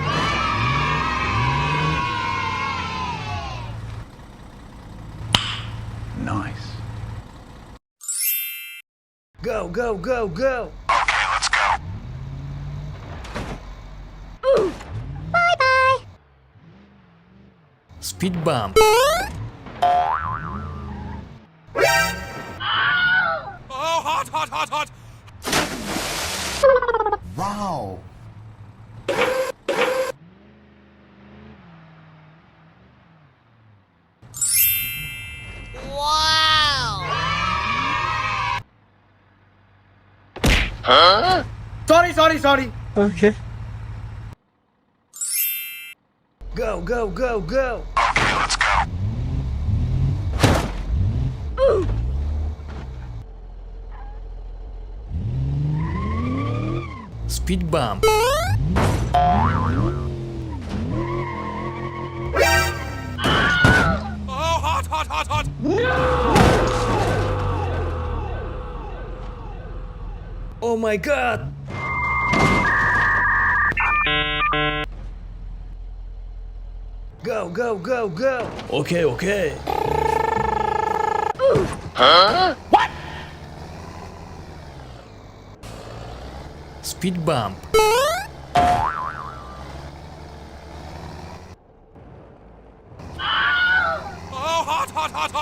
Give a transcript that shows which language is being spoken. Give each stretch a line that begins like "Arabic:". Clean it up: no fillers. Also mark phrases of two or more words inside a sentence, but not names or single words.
English: Nice. Go, go, go, go! Okay, let's go. Bye-bye! Speed bump. Oh, hot, hot, hot, hot! Wow. Wow! Sorry. Okay. Go, go, go, go! Okay, let's go. Speed bump. Oh, hot, hot, hot, hot! Oh my god! Go, go, go, go! Okay, okay. What? Speed bump. Oh, hot, hot, hot, hot!